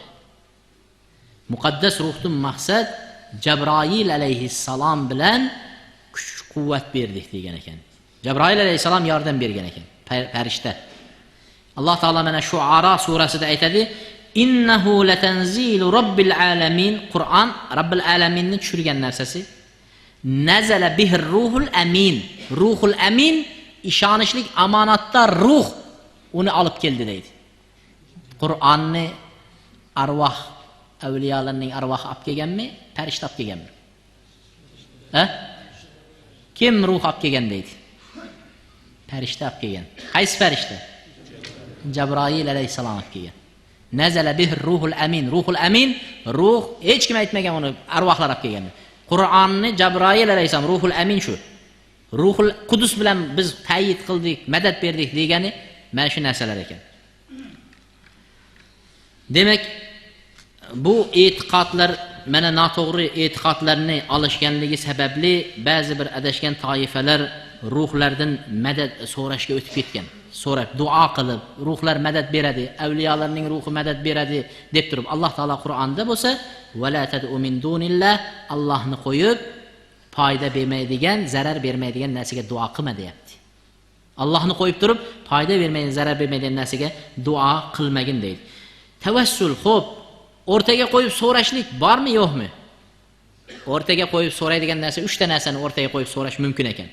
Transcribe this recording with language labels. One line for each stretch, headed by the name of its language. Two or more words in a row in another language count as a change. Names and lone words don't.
Uzbek: Muqaddas ruhdan maqsad Jabroil alayhissalom bilan kuch-quvvat berdik degan ekan. Jabroil alayhissalom yordam bergan ekan, farishta. Alloh taolo mana Shuara surasida aytadi:
Arabic: "إنه لتنزيل رب العالمين."
Uzbek: Qur'on Robbil alaminni tushirgan narsasi.
Arabic: نزل به الروح الأمين.
Uzbek: Ruhul amin ishonishlik, omonatdor ruh uni olib keldi deydi. Qur'onni arvoh, avliyolarning arvohi olib kelganmi, farishta olib kelganmi? Kim ruh olib kelgan deydi? Farishta olib kelgan. Qaysi farishta? Jabroil alayhissalom olib kelgan.
Arabic: نزل به الروح الأمين.
Uzbek: Ruhul amin, ruh hech kim aytmagan, uni arvohlar olib kelgan. Qur'onni Jabroil alayhissalom, ruhul amin shu. Ruhul Qudus bilan biz ta'yid qildik, madad berdik degani mana shu narsalar ekan. Demak, bu e'tiqodlar mana noto'g'ri e'tiqodlarni olishganligi sababli ba'zi bir adashgan toifalar ruhlardan madad so'rashga o'tib ketgan. So'rab, duo qilib, ruhlar madad beradi, avliyolarning ruhi madad beradi deb turib, Alloh taolo Qur'onda bo'lsa,
Arabic: "ولا تدع من دون الله",
Uzbek: Allohni qo'yib foyda bermaydigan, zarar bermaydigan narsaga duo qilma deyapti. Allohni qo'yib turib, foyda bermaydigan, zarar bermaydigan narsaga duo qilmagin deydi. Tavassul, xo'p, o'rtaga qo'yib so'rashlik bormi, yo'qmi? O'rtaga qo'yib so'raydigan narsa 3 ta narsani o'rtaga qo'yib so'rash mumkin ekan.